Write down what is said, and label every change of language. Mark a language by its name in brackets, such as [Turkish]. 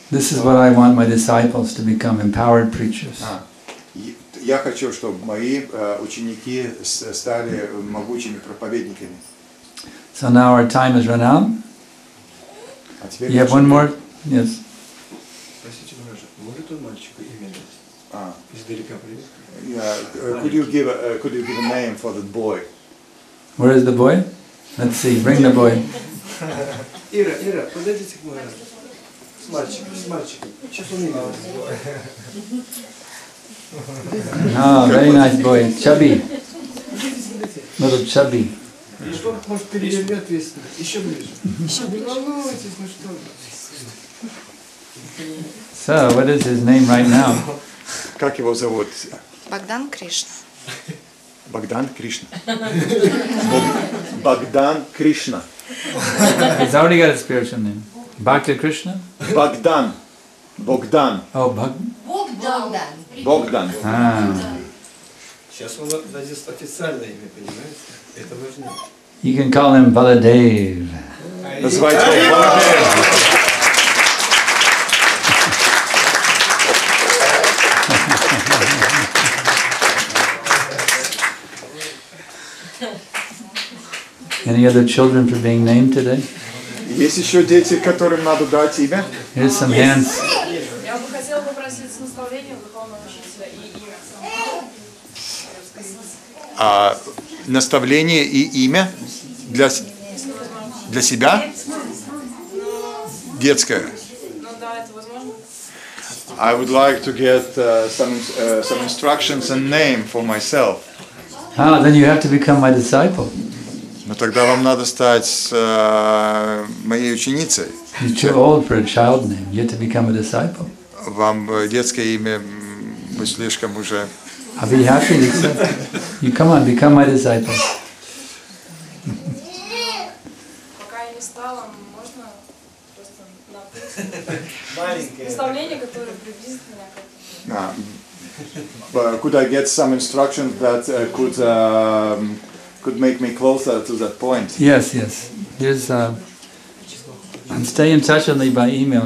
[English] this is what I want my disciples to become, empowered preachers. [Russian] Я хочу, чтобы мои ученики стали могучими проповедниками. [English] So now our time has run out. You have one more? Yes. [Russian] Простите, может он мальчику имя дать? Издалека привет. [English] Could you give a name for the boy? Where is the boy? Let's see. Bring the boy. [Russian] Ира, подойдите к моему. С мальчиком. Сейчас он имя [English] Ah, very nice boy. Chubby. Little chubby. [Russian] Может, перевернет весь. Еще ближе. Не волнуйтесь, ну что. [English] So, what is his name right now? [Russian] Как его зовут? Богдан Кришна. Богдан Кришна. Богдан Кришна. [English] He's already got a spiritual name. Bhakti Krishna? [Russian] Богдан. Богдан. Oh, Богдан. Сейчас он даст официальное имя, понимаете? Это важнее. [English] You can call him Baladev. [Russian] Называйте его Баладев. [English] Any other children for being named today? [Russian] Есть еще дети, которым надо дать имя? [English] Here's some hands. [Russian] Я бы хотела попросить наставления духовного учителя и имя. Наставление и имя для себя? Детское. Ну да, это возможно. [English] I would like to get some instructions and name for myself. Then you have to become my disciple. [Russian] Но тогда вам надо стать моей ученицей. [English] You're too old for a child name. You have to become a disciple. [Russian] Вам детское имя вы слишком уже. [English] I'll be happy to accept. You come on, become my disciple. [Russian] Пока я не стала, можно просто написать наставление, которое приблизит меня к этому. [English] Could I get some instructions that could make me closer to that point? Yes. Here's Stay in touch with me by email.